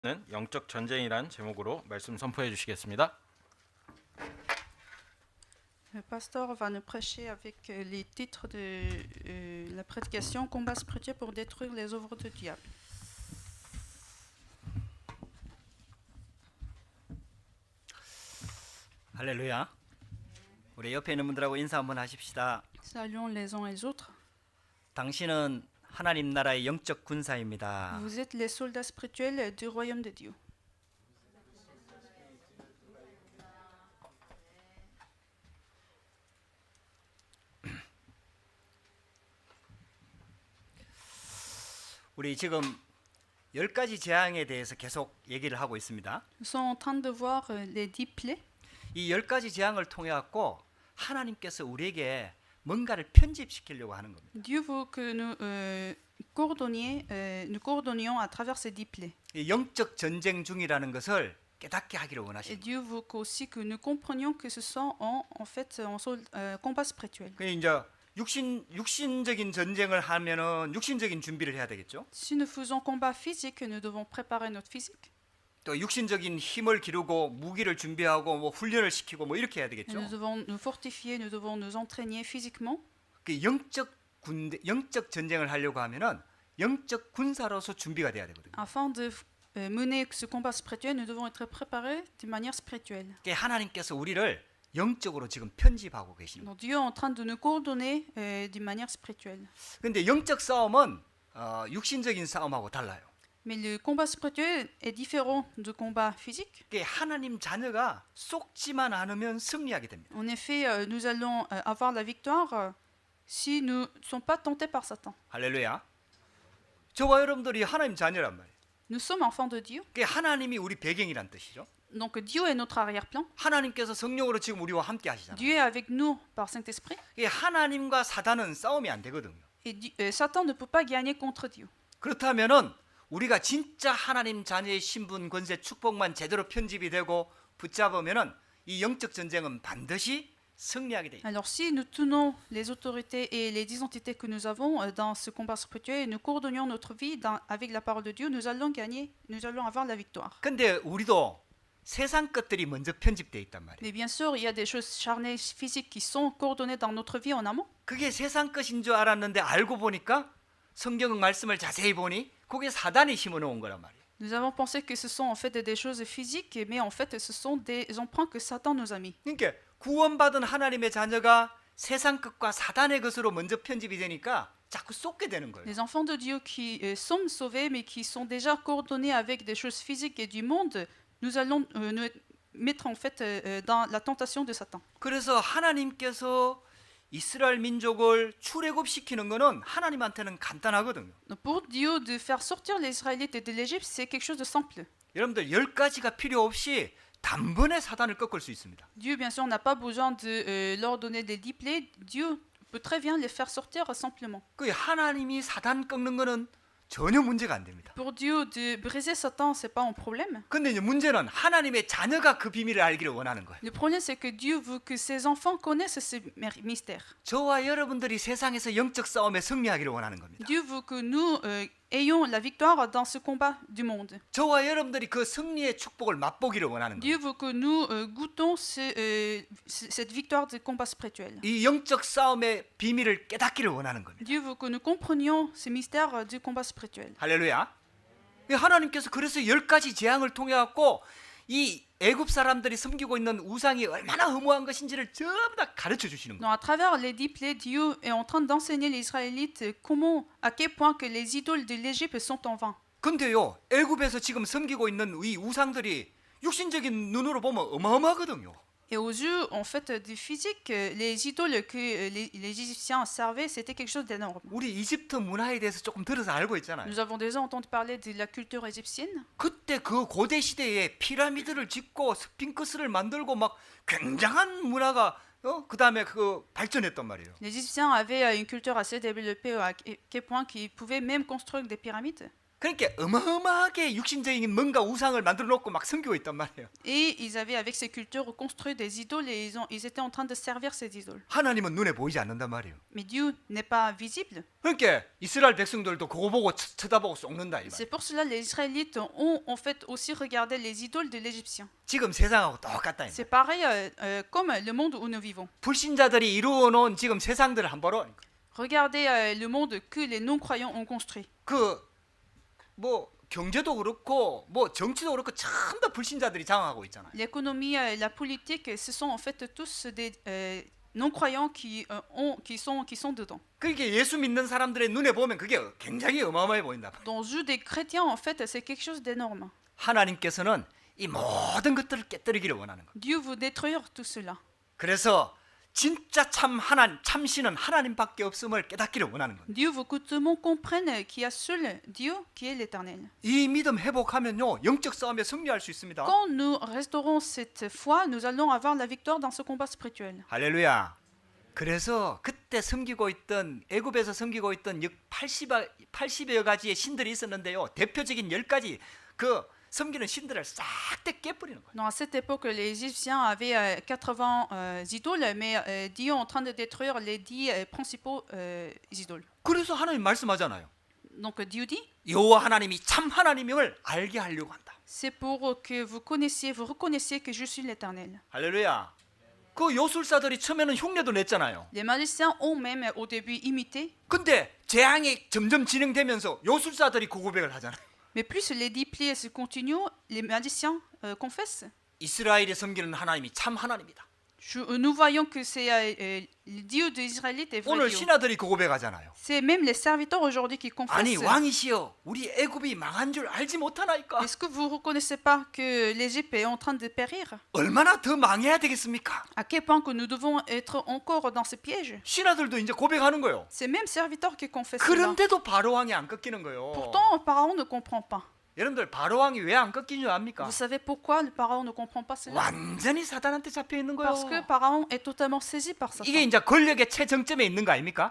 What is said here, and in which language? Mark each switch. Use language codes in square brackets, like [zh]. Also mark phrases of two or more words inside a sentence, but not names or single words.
[ko] 는 영적 전쟁이란 제목으로 말씀 선포해 주시겠습니다. [fr] Le pasteur va nous prêcher avec les titres de la prédication Combat spirituel pour détruire les œuvres du diable. [ko] 할렐루야. 우리 옆에 있는 분들하고 인사 한번 하십시다. [fr] Saluons les uns et les autres. [ko] 당신은 하나님 나라의 영적 군사입니다. [fr] Vous êtes les soldats spirituels du royaume de Dieu. [ko] 우리 지금 10가지 재앙에 대해서 계속 얘기를 하고 있습니다. [fr] Nous sommes en train de voir les 10 plaies. [ko] 이 10가지 재앙을 통해 갖고 하나님께서 우리에게 뭔가를 편집시키려고 하는 겁니다. [fr] Dieu veut que nous coordonnions à travers ces 10 plaies. [ko] 이 영적 전쟁 중이라는 것을 깨닫게 하기를 [fr] Et [ko] 원하십니다. [fr] Dieu veut aussi que nous comprenions que ce sont en fait combat spirituel. [ko] 그 이제 육신적인 전쟁을 하면은 육신적인 준비를 해야 되겠죠. [fr] Si nous faisons combat physique, nous devons préparer notre physique. [ko] 또 육신적인 힘을 기르고 무기를 준비하고 뭐 훈련을 시키고 뭐 이렇게 해야 [fr] Et [ko] 되겠죠. [fr] nous devons nous fortifier, nous devons nous entraîner physiquement. [ko] 그 영적 전쟁을 하려고 하면은 영적 군사로서 준비가 돼야 되거든요. [fr] Afin de mener ce combat spirituel, nous devons être préparés de manière spirituelle. [ko] 그게 하나님께서 우리를 영적으로 지금 편집하고 계십니다. [fr] Donc Dieu est en train de nous coordonner d'une manière spirituelle. [ko] 근데 영적 싸움은 육신적인 싸움하고 달라요. [fr] Mais le combat spirituel est différent du combat physique. [ko] 그게 하나님 자녀가 속지만 않으면 승리하게 됩니다. [fr] En effet, nous allons avoir la victoire si nous ne sommes pas tentés par Satan. [ko] 할렐루야. 저와 여러분들이 하나님 자녀란 말이에요. [fr] Nous sommes enfants de Dieu. [ko] 그게 하나님이 우리 배경이란 뜻이죠. [fr] Donc Dieu est notre arrière-plan. [ko] 하나님께서 성령으로 지금 우리와 함께 하시잖아요. [fr] Dieu est avec nous par Saint-Esprit. [ko] 그게 하나님과 사단은 싸움이 안 되거든요. [fr] Et Satan ne peut pas gagner contre Dieu. [ko] 그렇다면은 우리가 진짜 하나님 자녀의 신분, 권세, 축복만 제대로 편집이 되고 붙잡으면은 이 영적 전쟁은 반드시 승리하게 돼. [fr] Alors si nous tenons les autorités et les identités que nous avons dans ce combat spirituel et nous coordonnons notre vie avec la parole de Dieu, nous allons gagner, nous allons avoir la victoire. [ko] 근데 우리도 세상 것들이 먼저 편집돼 있단 말이에요. [fr] Mais bien sûr, il y a des choses charnelles physiques qui sont coordonnées dans notre vie en amont. [ko] 그게 세상 것인 줄 알았는데 알고 보니까 성경 말씀을 자세히 보니 그게 사단이 심어놓은 거란 말이에요. [fr] Nous avons pensé que ce sont en fait des choses physiques, mais en fait ce sont des emprunts que Satan nous a mis. [ko] 그러니까 구원받은 하나님의 자녀가 세상 것과 사단의 것으로 먼저 편집이 되니까 자꾸 쏟게 되는 거예요. [fr] Les enfants de Dieu qui sont sauvés, mais qui sont déjà coordonnés avec des choses physiques et du monde, nous allons nous mettre en fait dans la tentation de Satan. [ko] 그래서 하나님께서 이스라엘 민족을 출애굽시키는 거는 하나님한테는 간단하거든요. [fr] Donc pour Dieu de faire sortir les Israélites de l'Égypte, c'est quelque chose de simple. [ko] 여러분들 10가지가 필요 없이 단번에 사단을 꺾을 수 있습니다. [fr] Dieu, bien sûr, n'a pas besoin de leur donner des 10 plaies. Dieu peut très bien les faire sortir simplement. [ko] 그 하나님이 사단 꺾는 거는 전혀 문제가 안 됩니다. [fr] Pour Dieu, de briser Satan, c'est pas un problème. [ko] 근데 이제 문제는 하나님의 자녀가 그 비밀을 알기를 원하는 거예요. [fr] Le problème, c'est que Dieu veut que ses enfants connaissent ce mystère. [ko] 저와 여러분들이 세상에서 영적 싸움에 승리하기를 원하는 겁니다. [fr] Dieu veut que nous ayons la victoire dans ce combat du monde. [ko] 저와 여러분들이 그 승리의 축복을 맛보기를 원하는 [fr] Dieu [ko] 겁니다. [fr] veut que nous goûtons cette victoire du combat spirituel. [ko] 이 영적 싸움의 비밀을 깨닫기를 원하는 겁니다. [fr] Dieu veut que nous comprenions ce mystère du combat spirituel. [ko] 할렐루야. 하나님께서 그래서 10가지 재앙을 통해 갖고 이 애굽 사람들이 섬기고 있는 우상이 얼마나 허무한 것인지를 전부 다 가르쳐 주시는 거예요. [fr] Donc, à travers les 10 plaies, Dieu est en train d'enseigner les Israélites à quel point que les idoles de l'Égypte sont en vain. [ko] 근데요, 애굽에서 지금 섬기고 있는 이 우상들이 육신적인 눈으로 보면 어마어마하거든요. [fr] Et aux yeux, en fait, du physique, les idoles que les Égyptiens servaient, c'était quelque chose d'énorme. [ko] 우리 이집트 문화에 대해서 조금 들어서 알고 있잖아요. [fr] Nous avons déjà entendu parler de la culture égyptienne. [ko] 그때 그 고대 시대에 피라미드를 짓고 스핑크스를 만들고 막 굉장한 문화가 그 다음에 그 발전했단 말이에요. [fr] Les Égyptiens avaient une culture assez développée à quel point qu'ils pouvaient même construire des pyramides. [ko] 그러니까 어마어마하게 육신적인 뭔가 우상을 만들어 놓고 막 섬기고 있단 말이에요. [fr] Et ils avaient, avec ces cultures, construit des idoles et ils étaient en train de servir ces idoles. [ko] 하나님은 눈에 보이지 않는단 말이에요. [fr] Mais Dieu n'est pas visible. [ko] 그러니까 이스라엘 백성들도 그거 보고 쳐다보고 쏙는다 이 [fr] C'est [ko] 말이에요. [fr] pour cela que les Israélites ont en fait aussi regardé les idoles de l'Égyptien. [ko] 지금 세상하고 똑같다 이 말이에요. [fr] C'est pareil comme le monde où nous vivons. [ko] 불신자들이 이루어 놓은 지금 세상들을 한번 보러 [fr] Regardez le monde que les non-croyants ont construit. [ko] 뭐 경제도 그렇고 뭐 정치도 그렇고 전부 다 불신자들이 장악하고 있잖아요. [fr] L'économie, la politique, ce sont en fait tous des non-croyants qui sont dedans. [ko] 그러니까 예수 믿는 사람들의 눈에 보면 그게 굉장히 어마어마해 보인다. [fr] Dans les yeux des chrétiens, en fait, c'est quelque chose d'énorme. [ko] 하나님께서는 이 모든 것들을 깨뜨리기를 원하는 거예요. [fr] Dieu veut détruire tout cela. [ko] 그래서 진짜 참신은 하나님밖에 없음을 깨닫기를 원하는 거예요. [fr] Dieu veut que tout le monde comprenne qu'il y a seul Dieu qui est l'Éternel. [ko] 이 믿음 회복하면요 영적 싸움에 승리할 수 있습니다. [fr] Quand nous restaurons cette foi, nous allons avoir la victoire dans ce combat spirituel. [ko] 할렐루야. 그래서 그때 섬기고 있던 애굽에서 섬기고 있던 80여 가지의 신들이 있었는데요. 대표적인 10가지 그 섬기는 신들을 싹 다 깨버리는 거예요. [fr] Donc à cette époque, les Égyptiens avaient 80 idoles, mais Dieu est en train de détruire les 10 principaux idoles. [ko] 그래서 하나님 말씀하잖아요. [fr] Donc Dieu dit, [ko] 여호와 하나님이 참 하나님임을 알게 하려고 한다. [fr] c'est pour que vous reconnaissiez que je suis l'Éternel. [ko] 할렐루야. 그 요술사들이 처음에는 흉내도 냈잖아요. [fr] Les magiciens ont même au début imité, [ko] 근데 재앙이 점점 진행되면서 요술사들이 그 고백을 하잖아요. [fr] mais plus les 10 pliés se continuent, les magiciens confessent. [ko] 이스라엘이 섬기는 하나님이 참 하나님이다. [fr] Nous voyons que c'est le Dieu des Israélites est vrai [ko] 오늘 [fr] Dieu. [ko] 신하들이 그 고백하잖아요. [fr] C'est même les serviteurs aujourd'hui qui [ko] 아니 [fr] confessent. [ko] 왕이시여 우리 애굽이 망한 줄 알지 못하나이까? [fr] Est-ce que vous ne reconnaissez pas que l'Égypte est en train de périr? [ko] 얼마나 더 망해야 되겠습니까? [fr] À quel point que nous devons être encore dans ce piège? [ko] 신하들도 이제 고백하는 거예요. [fr] C'est même serviteurs qui confessent cela. [ko] 그런데도 바로 왕이 안 꺾이는 거예요. [fr] Pourtant, Pharaon ne comprend pas. [ko] 여러분들 바로 왕이 왜 안 꺾이는 줄 압니까? [fr] Vous savez pourquoi le Pharaon ne comprend pas cela? [ko] 완전히 사단한테 잡혀 있는 거예요. [fr] Parce que Pharaon est totalement saisi par Satan. [ko] 이게 이제 권력의 최정점에 있는 거 아닙니까?